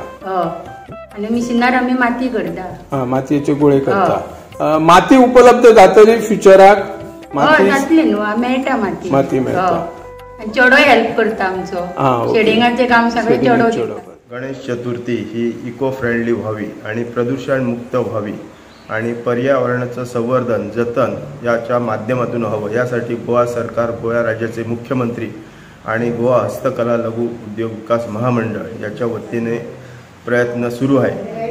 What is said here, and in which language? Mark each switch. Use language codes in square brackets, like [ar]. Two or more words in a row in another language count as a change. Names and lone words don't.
[kok] आणि मशिनार आमी माती करता. मातयेचे गोळे करता. माती उपलब्ध जातली फ्युचराक? जातली न्हू, मेळटा माती मेळटा. चेडो हेल्प करता आमचो, शेडिंगाचे काम सगळें चेडो. [mr] गणेश चतुर्थी ही [en] eco friendly [mr] व्हावी आणि प्रदूषण मुक्त व्हावी आणि पर्यावरणाचं संवर्धन जतन याच्या माध्यमातून हवं, यासाठी गोवा सरकार, गोवा राज्याचे मुख्यमंत्री आणि गोवा हस्तकला लघु उद्योग विकास महामंडळ याच्या वतीने प्रयत्न सुरू आहे.